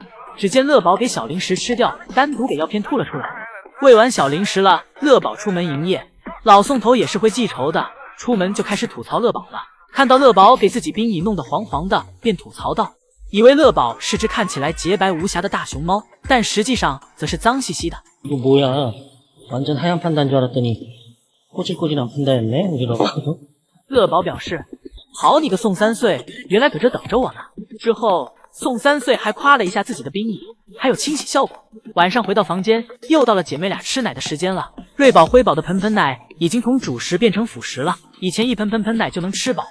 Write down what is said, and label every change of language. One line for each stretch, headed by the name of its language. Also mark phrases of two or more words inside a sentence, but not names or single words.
Chinese: 只见乐宝给小零食吃掉，单独给药片吐了出来。喂完小零食了，乐宝出门营业。老宋头也是会记仇的，出门就开始吐槽乐宝了。看到乐宝给自己冰椅弄得黄黄的，便吐槽道，以为乐宝是只看起来洁白无瑕的大熊猫，但实际上则是脏兮兮的。
Korean: 이거 뭐야? 완전 하얀 판다인 줄 알았더니 꼬질꼬질한 판다였네. 이러고.
Chinese: 乐宝表示，好你个宋3岁，原来搁这等着我呢。之后，宋3岁还夸了一下自己的冰椅，还有清洗效果。晚上回到房间，又到了姐妹俩吃奶的时间了。瑞宝、辉宝的盆盆奶已经从主食变成辅食了，以前一盆盆盆奶就能吃饱。